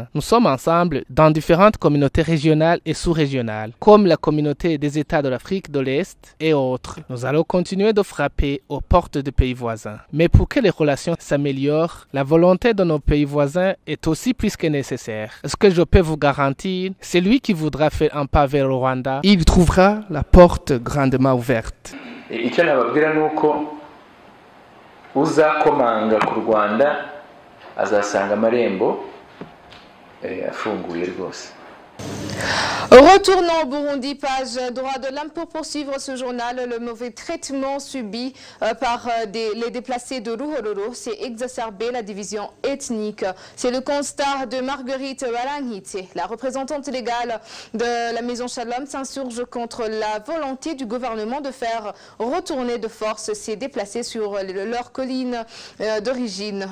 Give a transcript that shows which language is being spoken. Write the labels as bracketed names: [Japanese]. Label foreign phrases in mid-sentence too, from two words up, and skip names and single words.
[French] Nous sommes ensemble dans différentes communautés régionales et sous-régionales, comme la communauté des États de l'Afrique de l'Est et autres. Nous allons continuer de frapper aux portes des pays voisins. Mais pour que les relations s'améliorent, la volonté de nos pays voisins est aussi plus que nécessaire. Ce que je peux vous garantir, celui qui voudra faire un pas vers le Rwanda, il trouvera la porte grandement ouverte. [Kinyarwanda] Icyo nababwira nuko uzakomanga ku Rwanda azasanga amarembo afunguye rwose. [French] Retournons au Burundi, page droit de l'homme pour poursuivre ce journal. Le mauvais traitement subi par les déplacés de Ruhororo s'est exacerbé la division ethnique. C'est le constat de Marguerite Balanghite. La représentante légale de la Maison Shalom s'insurge contre la volonté du gouvernement de faire retourner de force ces déplacés sur leur colline d'origine.